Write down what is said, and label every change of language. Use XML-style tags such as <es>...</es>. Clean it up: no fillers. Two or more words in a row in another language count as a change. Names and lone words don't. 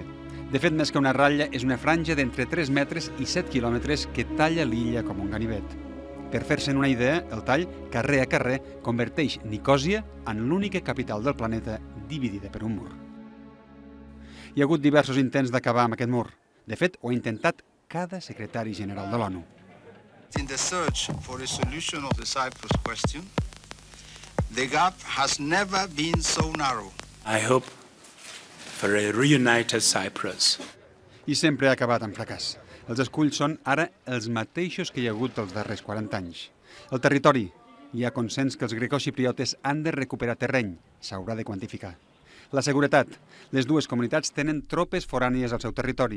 <ca>De fet, més que una ratlla, és una franja d'entre 3 metres i 7 quilòmetres que talla l'illa com un ganivet. Per fer-se'n una idea, el tall, carrer a carrer, converteix Nicòsia en l'única capital del planeta dividida per un mur. Hi ha hagut diversos intents d'acabar amb aquest mur. De fet, ho ha intentat cada secretari general de l'ONU.</ca> <en>In the search for a solution of the Cyprus question, the gap has never been so narrow. I hope for a reunited Cyprus.</en> <ca>I sempre ha acabat amb fracàs. Els esculls són ara els mateixos que hi ha hagut els darrers 40 anys. El territori. Hi ha consens que els grecoxipriotes han de recuperar terreny. S'haurà de quantificar. La seguretat. Les dues comunitats tenen tropes forànies al seu territori.</ca>